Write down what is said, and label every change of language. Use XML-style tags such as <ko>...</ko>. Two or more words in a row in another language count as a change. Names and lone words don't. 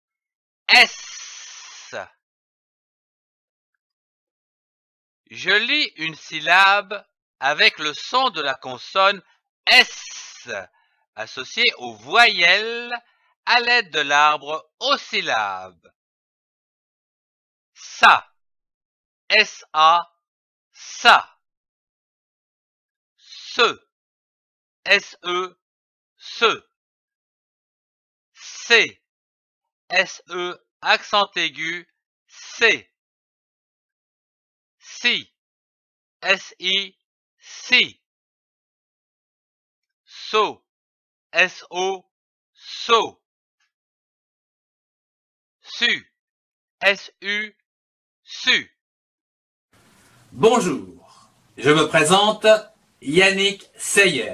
<fr>S. Je lis une syllabe avec le son de la consonne S associé aux voyelles à l'aide de l'arbre aux syllabes. Sa, S-A, sa. Se, S-E, se. C, S-E, accent aigu, C. Si, S-I, si. So, S-O, so. Su, S-U, su. Bonjour, je me présente Yannick Seyer.</fr>